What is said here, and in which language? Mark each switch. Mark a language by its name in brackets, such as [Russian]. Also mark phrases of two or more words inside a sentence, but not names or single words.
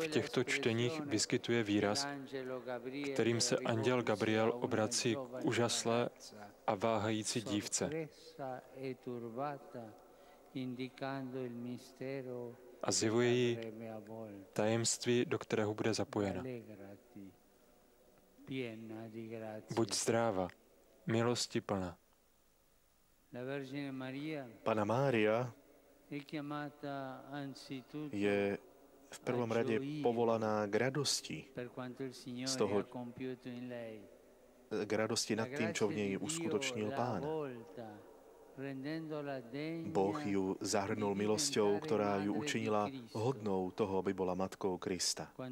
[Czech] v těchto čteních vyskytuje výraz, kterým se anděl Gabriel obrací k úžaslé a váhající dívce a zjevuje jí tajemství, do kterého bude zapojena. Buď zdráva, milosti plná. [Slovak] Panna Mária je v prvom rade povolaná k radosti z toho, k radosti nad tým, čo v nej uskutočnil Pán. Boh ju zahrnul milosťou, ktorá ju učinila hodnou toho, aby bola matkou Krista.